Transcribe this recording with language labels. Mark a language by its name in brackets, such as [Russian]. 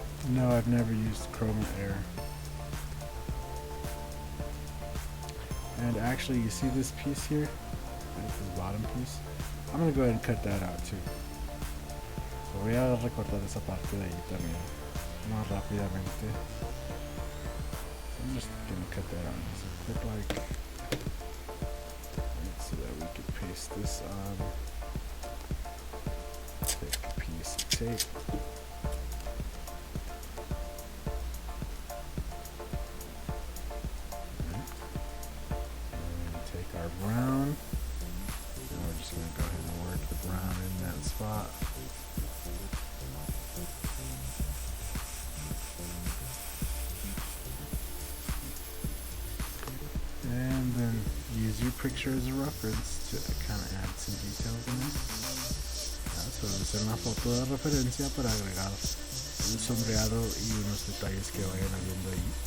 [English] No, I've never used Chroma Air. And actually, you see this piece here? This bottom piece? I'm going to go ahead and cut that out too. [Spanish] So voy a recortar esa parte de ahí también, más rápidamente. [English] I'm just going to cut that out. So clip like, so that we can paste this on. Take a piece of tape. Take our brown. And we're just going to go ahead and work the brown in that spot. And then use your picture as a reference to kind of add some details in there. [Spanish] Hacer una foto de referencia para agregar un sombreado y unos detalles que vayan habiendo ahí.